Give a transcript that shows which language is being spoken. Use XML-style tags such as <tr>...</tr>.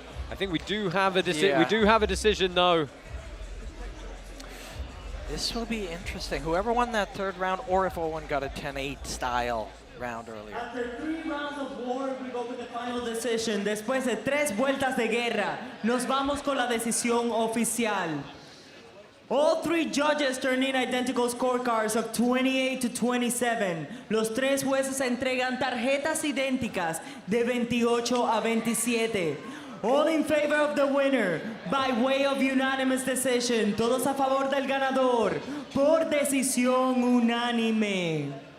<en>I think we do have a decision. Yeah. We do have a decision though. This will be interesting. Whoever won that 3rd round, or if Owen got a 10-8 style round earlier. After 3 rounds of war, we go with the final decision.</en> <es>Después de 3 vueltas de guerra, nos vamos con la decisión oficial.</es> <en>All 3 judges turned in identical scorecards of 28 to 27.</en> <es>Los 3 jueces entregan tarjetas idénticas de 28 a 27.</es> <en>All in favor of the winner, by way of unanimous decision.</en> <es>Todos a favor del ganador, por decisión unánime.</es>